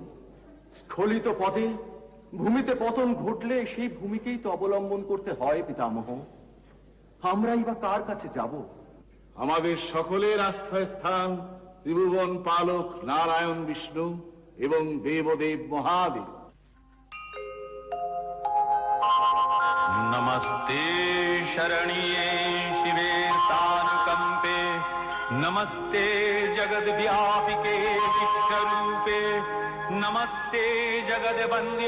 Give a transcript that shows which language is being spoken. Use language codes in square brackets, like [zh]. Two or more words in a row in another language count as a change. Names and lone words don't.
[bn] স্খলিত পথে ভূমিতে পতন ঘটলে সেই ভূমিকেই তো অবলম্বন করতে হয় পিতামহ। আমরাই বা কার কাছে যাব? আমাদের সকলের আশ্রয়স্থান ত্রিভুবন পালক নারায়ণ বিষ্ণু এবং দেবদেব মহাদেব। [sa] नमस्ते शरणिये शिवे सानुकंपे, नमस्ते जगद्व्यापिके विश्वरूपे, नमस्ते जगद्वन्द्य